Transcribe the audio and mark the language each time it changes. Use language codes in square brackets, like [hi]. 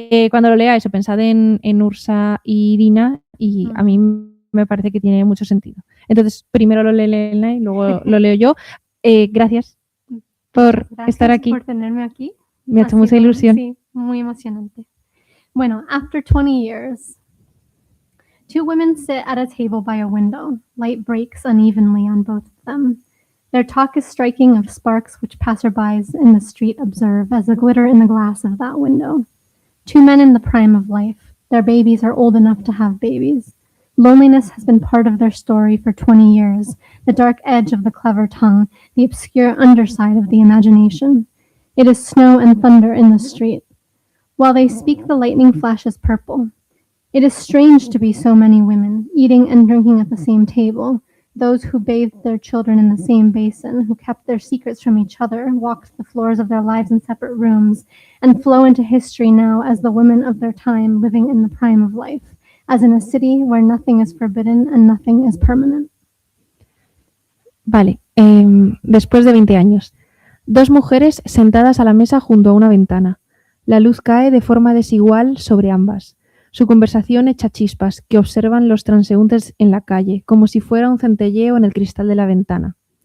[es] Cuando lo leáis, pensad en Ursa y Dina, y a mí me parece que tiene mucho sentido. Entonces, primero lo lee Elena y luego lo leo yo. Gracias por estar aquí. Por tenerme aquí. Me ha hecho mucha ilusión. Sí, muy emocionante. [en] Bueno, after 20 years, two women sit at a table by a window. Light breaks unevenly on both of them. Their talk is striking of sparks which passerbys in the street observe as a glitter in the glass of that window. Two men in the prime of life. Their babies are old enough to have babies. Loneliness has been part of their story for 20 years, the dark edge of the clever tongue, the obscure underside of the imagination. It is snow and thunder in the street. While they speak, the lightning flashes purple. It is strange to be so many women, eating and drinking at the same table, those who bathed their children in the same basin, who kept their secrets from each other, walked the floors of their lives in separate rooms, and flow into history now as the women of their time living in the prime of life, as in a city where nothing is forbidden and nothing is permanent. [es] Vale, después de 20 años. Dos mujeres sentadas a la mesa junto a una ventana. La luz cae de forma desigual sobre ambas. Su conversación echa chispas que observan los transeúntes en la calle, como si fuera un centelleo en el cristal de la ventana.